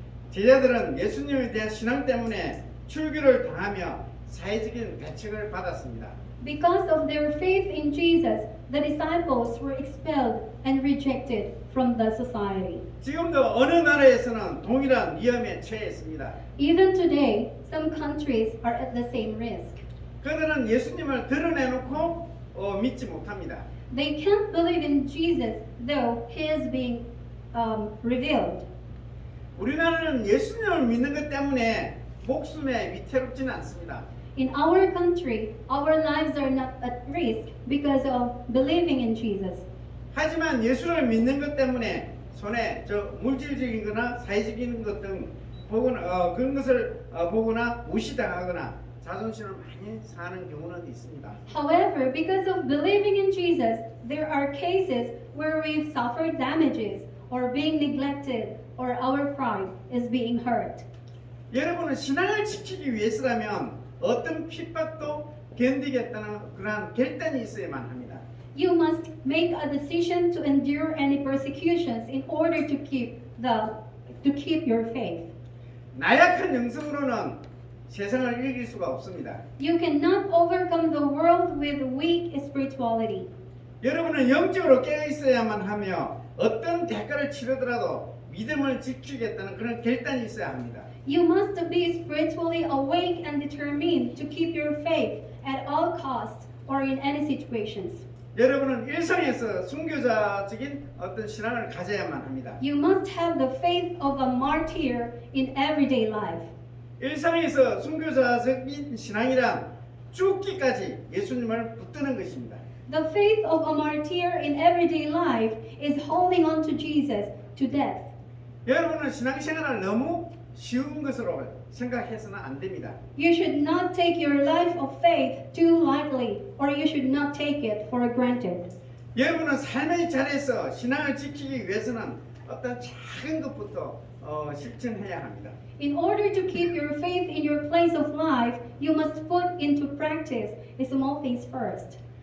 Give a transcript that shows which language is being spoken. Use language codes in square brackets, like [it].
[ko] 제자들은 예수님에 대한 신앙 때문에 출교를 당하며 사회적인 배척을 받았습니다. [en] Because of their faith in Jesus, the disciples were expelled and rejected from the society. [ko] 지금도 어느 나라에서는 동일한 위험에 처해 있습니다. [en] Even today, some countries are at the same risk. [ko] 그들은 예수님을 드러내놓고 믿지 못합니다. [en] They can't believe in Jesus, though he is being revealed. [ko] 우리나라는 예수님을 믿는 것 때문에 목숨에 위태롭지는 않습니다. [en] In our country, our lives are not at risk because of believing in Jesus. [ko] 하지만 예수를 믿는 것 때문에 손에 저 물질적인 거나 사회적인 것 등 보거나 그런 것을 보거나 무시당하거나 자존심을 많이 상하는 경우는 있습니다. [en] However, because of believing in Jesus, there are cases where we've suffered damages or being neglected or our pride is being hurt. [ko] 여러분은 신앙을 지키기 위해서라면 어떤 핍박도 견디겠다는 그러한 결단이 있어야만 합니다. [en] You must make a decision to endure any persecutions in order to keep your faith. [ko] 나약한 영성으로는 세상을 이길 수가 없습니다. [en] You cannot overcome the world with weak spirituality. [ko] 여러분은 영적으로 깨어 있어야만 하며 어떤 대가를 치르더라도 믿음을 지키겠다는 그런 결단이 있어야 합니다. [en] You must be spiritually awake and determined to keep your faith at all costs or in any situations. [ko] 여러분은 일상에서 순교자적인 어떤 신앙을 가져야만 합니다. [en] You must have the faith of a martyr in everyday life. [ko] 일상에서 순교자적인 신앙이란 죽기까지 예수님을 붙드는 것입니다. [en] The faith of a martyr in everyday life is holding on to Jesus to death. [ko] 여러분은 신앙생활을 너무 쉬운 것으로 생각해서는 안 됩니다. [en] You should not take your life of faith too lightly, or you should not take it for granted. [ko] 여러분은 삶의 자리에서 신앙을 지키기 위해서는 어떤 작은 것부터 실천해야 합니다. [en] In order to keep your faith in your place of life, you must put into practice small things first.